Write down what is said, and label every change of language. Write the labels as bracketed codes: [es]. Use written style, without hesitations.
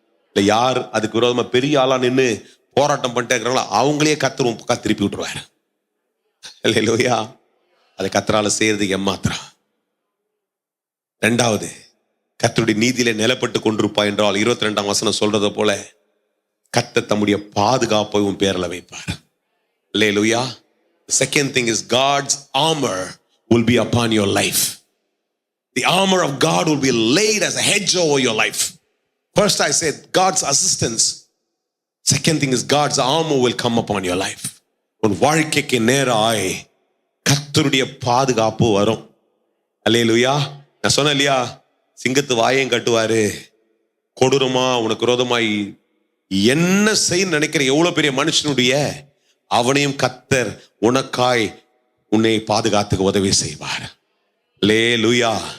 [ta] இல்ல யார் அதுக்கு விரோதமா பெரிய ஆளா நின்று போராட்டம் பண்ணிட்டே இருக்கிறாங்களோ அவங்களே கத்தரும் திருப்பி விட்டுருவாரு. அல்லேலூயா. அதை கத்தரால செய்யறதுக்கு ஏமாத்திரம். 2வது, கர்த்தருடைய நீதியிலே நிலப்பட்டு கொண்டிருப்பா என்றால் 22ஆம் வசனம் சொல்றத போல கர்த்தர் தம்முடைய பாதுகாப்பை உன் பேர்ல வைப்பார். அல்லேலூயா. [en] The second thing is God's armor will be upon your life. The armor of God will be laid as a hedge over your life. First I said God's assistance. Second thing is God's armor will come upon your life. [ta] உன் வாழ்க்கைக்கு நேராய் கர்த்தருடைய பாதுகாப்பு வரும். அல்லேலூயா. நான் சொன்னேன் இல்லையா, சிங்கத்து வாயையும் கட்டுவாரு, கொடூரமா உனக்கு விரோதமாய் என்ன செய்ய நினைக்கிற எவ்வளவு பெரிய மனுஷனுடைய அவனையும் கர்த்தர் உனக்காய் உன்னை பாதுகாத்துக்கு உதவி செய்வார். அல்லேலூயா.